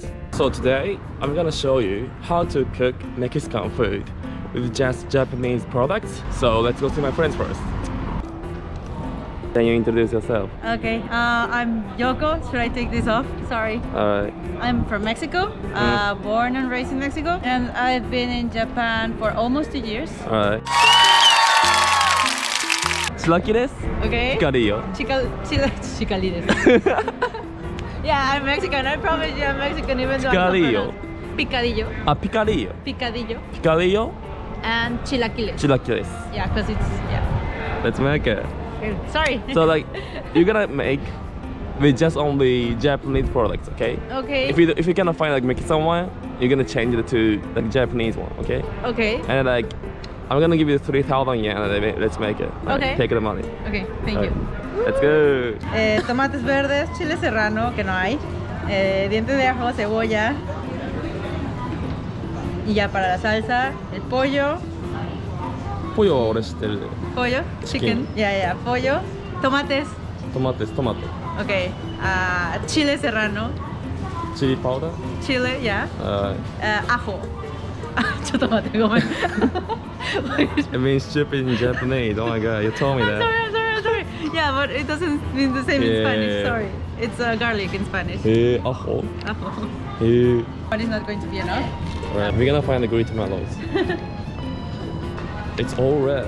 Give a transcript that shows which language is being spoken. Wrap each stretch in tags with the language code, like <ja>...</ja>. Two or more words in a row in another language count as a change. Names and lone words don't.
<en>So today I'm gonna show you how to cook Mexican food with just Japanese products. So let's go see my friends first. Can you introduce yourself? Okay, I'm Yoko. Should I take this off? Sorry. Alright. I'm from Mexico, born and raised in Mexico, and I've been in Japan for almost 2 years. Alright.</en> <ja>Chilaki desu?</ja> <en>Okay. Picadillo.</en> <ja>Chicali desu.</ja> <en>Yeah, I'm Mexican. I promise you I'm Mexican even though Picadillo. I'm not Picadillo. Ah, picadillo. Picadillo. Picadillo. And chilaquiles.</en> <ja>Chilaki desu.</ja> <en>Yeah, because it's, yeah. Let's make it. Sorry. So like, you're gonna make with just only Japanese products, okay? Okay. If you cannot find like Mexican one, you're gonna change it to like Japanese one, okay? Okay. And like, I'm gonna give you 3,000 yen and then let's make it. Okay. Take the money. Okay, thank you. Let's go.</en> <es>Tomates verdes, chile serrano, que no hay, dientes de ajo, cebolla, y ya para la salsa, el pollo,</es> <ja>Pollo 俺知ってる。</ja> <es>pollo, chicken, yeah, pollo, tomates,</es> <en>Tomato.</en> <es>okay, chile serrano,</es> <en>Chili powder.</en> <es>chile, yeah, ajo.</es> <ja>ちょっと待ってごめん</ja> <en>It means stupid in Japanese. Oh my god, you told me that. I'm sorry. Yeah, but it doesn't mean the same in Spanish. Sorry, it's garlic in Spanish. Ajo. Ajo. But it's not going to be enough. Alright, we're gonna find the green tomatoes. It's all red.</en>